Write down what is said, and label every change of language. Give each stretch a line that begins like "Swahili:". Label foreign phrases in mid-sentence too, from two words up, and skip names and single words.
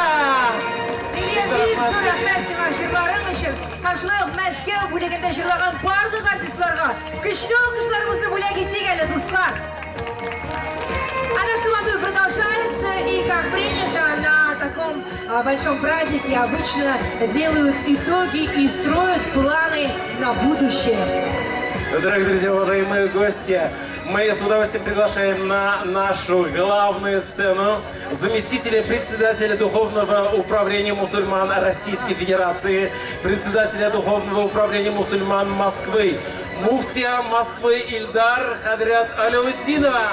Tatar: Бик зур рәхмәт сиңа җырларың өчен. Һәм шулай ук Мәскәү бүлегендә җырлаган барлык артистларга көчле алкышларыбызны бүләк итик әле, дуслар.
Russian: А наш самотуй продолжается, и как принято на таком большом празднике обычно делают итоги и строят планы на будущее. Дорогие друзья, уважаемые гости, мы с удовольствием приглашаем на нашу главную сцену заместителя председателя Духовного управления мусульман Российской Федерации, председателя Духовного управления мусульман Москвы, муфтия Москвы Ильдар Хадрят Алаутдинова.